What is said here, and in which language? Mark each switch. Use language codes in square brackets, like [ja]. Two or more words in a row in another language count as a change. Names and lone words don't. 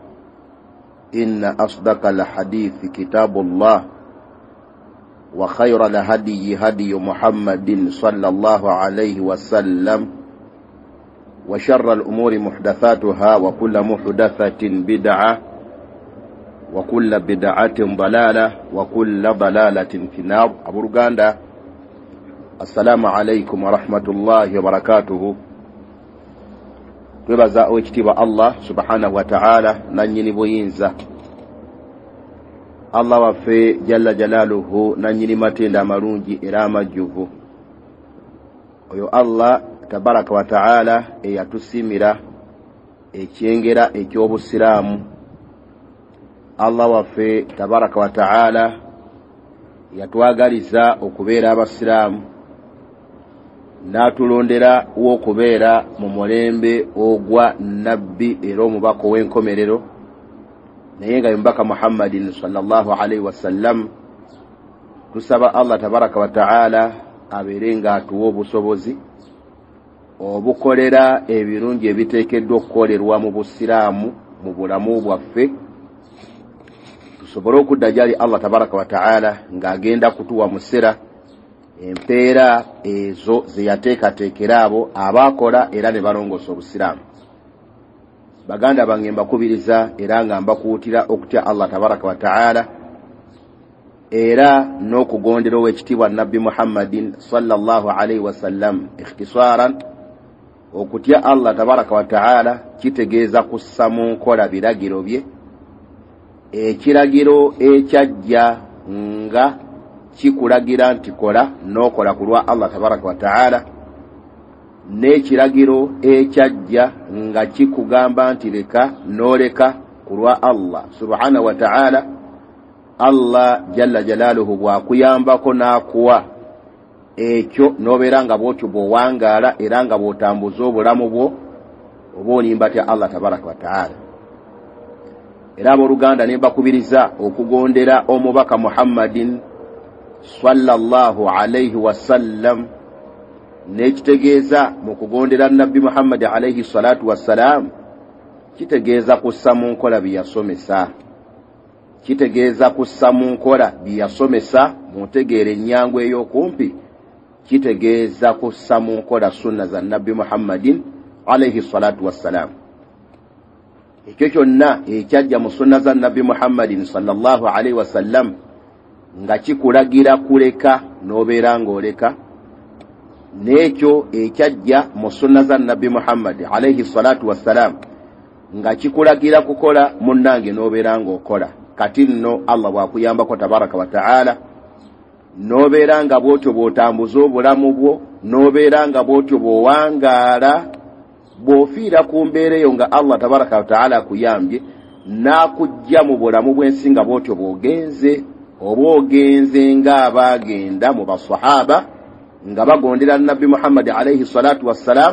[ar] إن أصدق الحديث كتاب الله، وخير الهدي هدي محمد صلى الله عليه وسلم، وشر الأمور محدثاتها، وكل محدثة بدعة، وكل بدعة ضلالة، وكل ضلالة في النار. أبو رغاندا، السلام عليكم ورحمة الله وبركاته. [lg] twebaza ekitiibwa Allah [ar] سبحانه وتعالى [lg] nannyini buyinza, Allah waffe [ar] جل جلاله [lg] nannyini matenda amalungi era amajjuvu. Oyo Allah [ar] تبارك وتعالى [lg] eyatusimira ekyengera eky'obusiraamu. Allah waffe [ar] تبارك وتعالى [lg] yatwagaliza okubeera abasiraamu, n'atulondera okubeera mu mulembe ogwa nabbi era omubaka w'enkomerero, naye nga mubaka Muhammadin [ar] صلى الله عليه وسلم. [lg] Tusaba Allah [ar] تبارك وتعالى [lg] abeere nga atuwa obusobozi obukolera ebirungi ebiteekeddwa okukolerwa mu busiraamu mu bulamu bwaffe, tusobole okudda gyali Allah [ar] تبارك وتعالى [lg] ng'agenda kutuwa musera empeera ezo ze yateekateekera abo abaakola era ne balongoosa obusiraamu. Baganda bange mbakubiriza era nga mbakuutira okutya Allah [ar] تبارك وتعالى [lg] era n'okugondera ow'ekitiibwa nabbi Muhammadin [ar] صلى الله عليه وسلم. [lg] Ikhtisaaran, okutya Allah [ar] تبارك وتعالى [lg] kitegeeza kussa mu nkola biragiro bye. Ekiragiro ekyajja nga kikulagira nti kola n'okola ku lwa Allah [ar] تبارك وتعالى, [lg] n'ekiragiro ekyajja nga kikugamba nti leka n'oleka ku lwa Allah [ar] سبحانه وتعالى. [lg] Allah [ar] جل جلاله [lg] bw'akuyambako n'akuwa ekyo n'obeera nga bw'otyo bw'owangaala era nga bw'otambuza obulamu bwo oba onimba tya Allah [ar] تبارك وتعالى. [lg] Era abooluganda ne mbakubiriza okugondera omubaka Muhammadin [ar] صلى الله عليه وسلم, [lg] n'ekitegeeza mu kugondera nabbi Muhammad [ar] عليه الصلاة والسلام [lg] kitegeeza kussa mu nkola bye yasomesa. Kitegeeza kussa mu nkola bye yasomesa mu ntegeera ennyangu ey'okumpi. Kitegeeza kussa mu nkola sunna za nabbi Muhammadin [ar] عليه الصلاة والسلام. [lg] Ekyo kyonna ekyajja mu sunna za nabbi Muhammadin [ar] صلى الله عليه وسلم [lg] nga kikulagira kuleka n'obeera ng'oleka, n'ekyo ekyajja mu sunna za nabbi Muhammad [ar] عليه الصلاة والسلام [lg] nga kikulagira kukola munnange n'obeera ng'okola. Kati nno Allah bw'akuyambako [ar] تبارك وتعالى [lg] n'obeera nga bw'otyo bw'otambuza obulamu bwo, n'obeera nga bw'otyo bw'owangaala, bw'ofiira ku mbeera eyo nga Allah [ar] تبارك وتعالى [lg] akuyambye, n'akujja mu bulamu bw'ensi nga bw'otyo bw'ogenze, oba ogenze ng'abaagenda mu basahaba nga bagondera nabbi Muhammad [ar] عليه الصلاة والسلام.